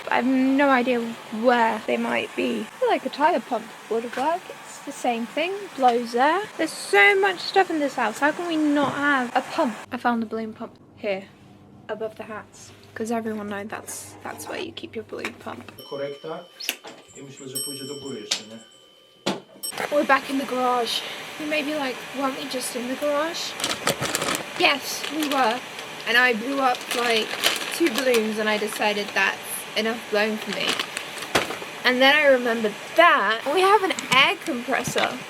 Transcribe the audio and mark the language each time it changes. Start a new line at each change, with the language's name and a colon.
English: But I have no idea where they might be. I feel like a tire pump would work. It's the same thing, blows air. There's so much stuff in this house. How can we not have a pump? I found the balloon pump here, above the hats. Because everyone knows that's where you keep your balloon pump. Korekta
Polish: I myślę, że pójdzie do góry jeszcze, nie?
English: We're back in the garage. You may be like, weren't we just in the garage? Yes, we were. And I blew up like 2 balloons and I decided that's enough blown for me. And then I remembered that we have an air compressor.